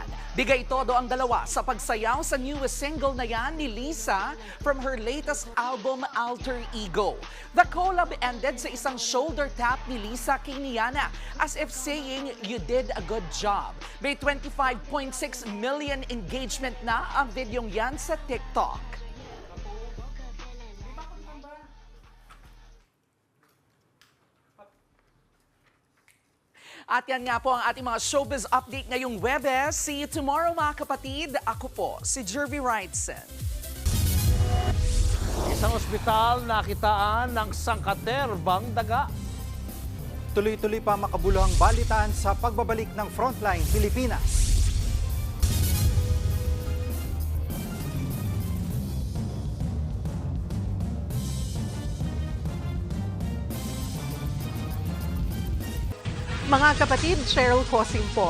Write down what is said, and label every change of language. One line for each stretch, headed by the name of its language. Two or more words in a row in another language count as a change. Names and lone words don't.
Filipino: Bigay todo ang dalawa sa pagsayaw sa
English: newest single
Filipino: na yan ni Lisa
English: from her latest album,
Filipino: Alter Ego.
English: The collab ended
Filipino: sa isang
English: shoulder tap ni Lisa kay Niana as if saying, "You did a good job."
Filipino: May 25.6 million engagement na ang videong yan sa TikTok. At yan nga po ang ating mga
English: showbiz update
Filipino: ngayong Webes.
English: See you tomorrow
Filipino: mga kapatid. Ako po, si Jervy Wrightson. Isang ospital nakitaan ng sangkaterbang daga. Tuloy-tuloy pa makabuluhang balitaan sa pagbabalik ng Frontline Pilipinas. Mga kapatid, Cheryl Cosim po.